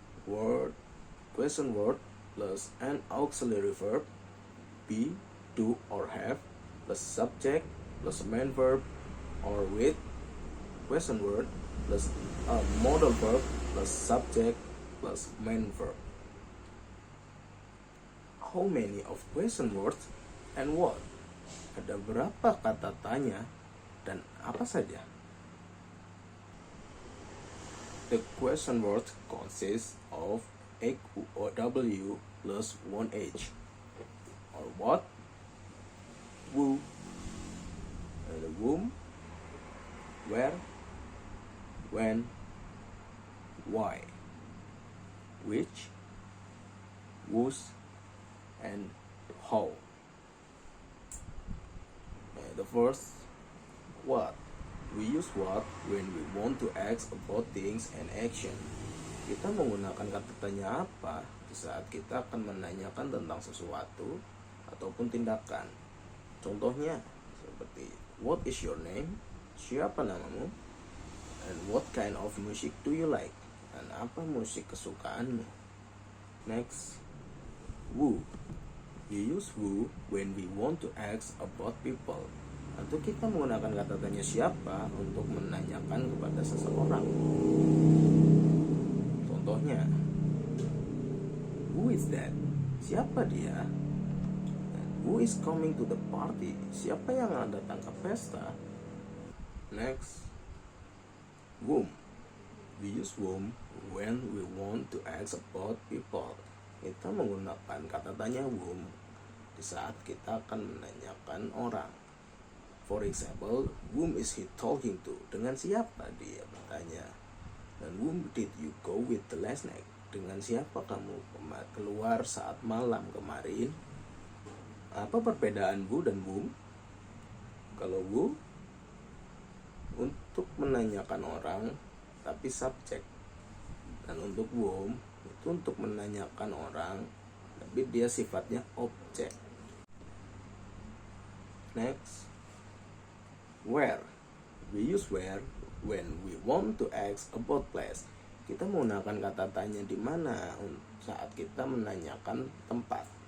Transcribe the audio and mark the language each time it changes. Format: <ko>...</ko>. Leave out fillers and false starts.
<en>Word, question word plus an auxiliary verb, be, do or have, plus subject plus main verb or with, question word plus a modal verb plus subject plus main verb. How many of question words and what?</en> <id>Ada berapa kata tanya dan apa saja?</id> <en>The question word consists of a W plus one H, or what, who, and whom, where, when, why, which, whose, and how. The first, what. We use what when we want to ask about things and action.</en> <id>Kita menggunakan kata tanya apa di saat kita akan menanyakan tentang sesuatu ataupun tindakan. Contohnya seperti</id> <en>what is your name?</en> <id>Siapa namamu?</id> <en>And what kind of music do you like?</en> <id>Dan apa musik kesukaanmu?</id> <en>Next, who. We use who when we want to ask about people.</en> <id>Atau kita menggunakan kata tanya siapa untuk menanyakan kepada seseorang. Contohnya,</id> <en>who is that?</en> <id>Siapa dia?</id> <en>Who is coming to the party?</en> <id>Siapa yang akan datang ke pesta?</id> <en>Next, whom. We use whom when we want to ask about people.</en> <id>Kita menggunakan kata tanya whom di saat kita akan menanyakan orang.</id> <en>For example, whom is he talking to?</en> <id>Dengan siapa dia bertanya?</id> <en>Dan whom did you go with the last night?</en> <id>Dengan siapa kamu keluar saat malam kemarin? Apa perbedaan who dan whom? Kalau who untuk menanyakan orang tapi subjek, dan untuk whom itu untuk menanyakan orang tapi dia sifatnya objek.</id> <en>Next, where. We use where when we want to ask about place.</en> <id>Kita menggunakan kata tanya di mana saat kita menanyakan tempat.</id>